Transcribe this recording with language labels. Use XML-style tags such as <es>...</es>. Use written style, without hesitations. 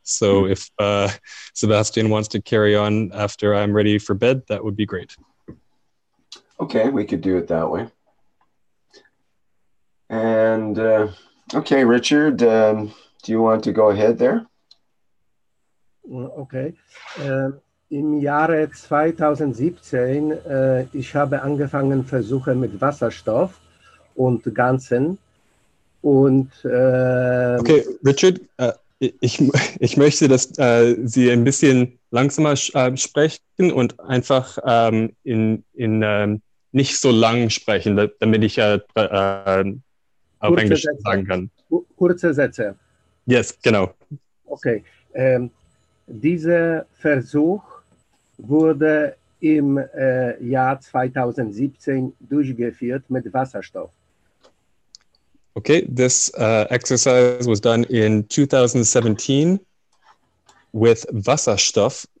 <en>So if Sebastian wants to carry on after I'm ready for bed, that would be great. Okay, we could do it that way. And okay, Richard, do you want to go ahead there? Okay.</en> <de>Im Jahre 2017, ich habe angefangen Versuche mit Wasserstoff und Ganzen. Und okay, Richard, ich möchte, dass Sie ein bisschen langsamer sprechen und einfach nicht so lang sprechen, damit ich auf Englisch sagen kann. Kurze Sätze.</de> <en>Yes,</en> <de>genau.</de> <en>Okay.</en> <de>Dieser Versuch wurde im Jahr 2017 durchgeführt mit Wasserstoff.</de> <en>Okay, this exercise was done in 2017 with Wasserstoff.</en>